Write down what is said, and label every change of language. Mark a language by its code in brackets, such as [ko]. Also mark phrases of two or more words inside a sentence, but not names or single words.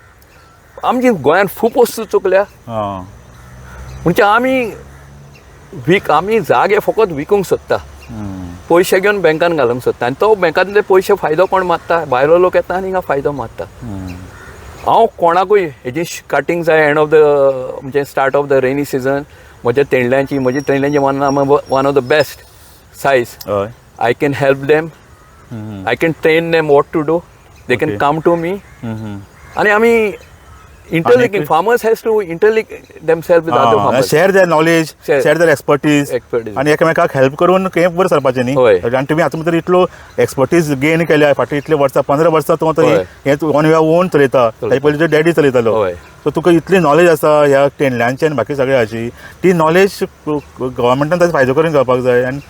[kok] आमची गोंयांत खूब वस्तू चुकल्या. म्हणजे आमी जागे फकत विकूंक सोदता, पयशे घेवन बँकान घालूंक सोदता, आनी तो बँकांतले पयशे फायदो कोण मारता? भायलो लोक येता आनी हिंगा फायदो मारता. हांव कोणाकूय हेजी कटींग जाय [en] end of the म्हणजे start of the rainy season, [kok] म्हजी तेंडल्यांची [en] one of the best size. I can help them, I can train them what to do, they can come to me. [kok] आनी आमी [en] interlinking, farmers has to interlink themselves with other farmers, share their knowledge, share their expertise, [kok] आणि एकामेकाक हेल्प करून खंय बरें सरपाचें न्ही. आनी तुमी आतां भितर इतलो [en] expertise gain [kok] केल्या, फाटी इतले वर्सां 15 वर्सां तूं आतां हें [en] on your own [kok] चलयता, ताचे पयलीं तुजो डॅडी चलयतालो. सो तुका इतली नॉलेज आसा ह्या तेंडल्यांची आनी बाकी सगळ्याची, ती नॉलेज गव्हर्मेंटान ताचो फायदो करून घेवपाक जाय.